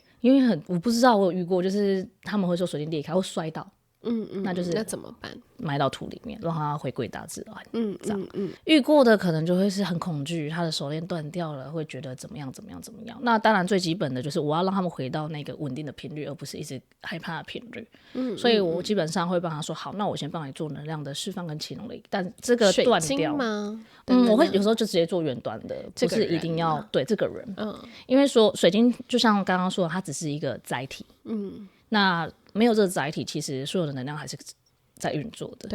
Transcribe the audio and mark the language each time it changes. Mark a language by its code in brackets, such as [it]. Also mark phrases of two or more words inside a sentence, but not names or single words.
[zh] 因為我不知道，我有遇過，就是他們會說水晶裂開會摔到，那就是那怎麼辦？埋到土裡面，讓它回歸大自然。這樣。遇過的可能就會是很恐懼，他的手鏈斷掉了，會覺得怎麼樣。那當然最基本的就是我要讓他們回到那個穩定的頻率，而不是一直害怕的頻率。所以我基本上會幫他說，好，那我先幫你做能量的釋放跟啟動力，但這個斷掉嗎？我會有時候就直接做遠端的，不是一定要對這個人。因為說水晶就像剛剛說的，它只是一個載體。那沒有這個載體，其實所有的能量還是在運作的。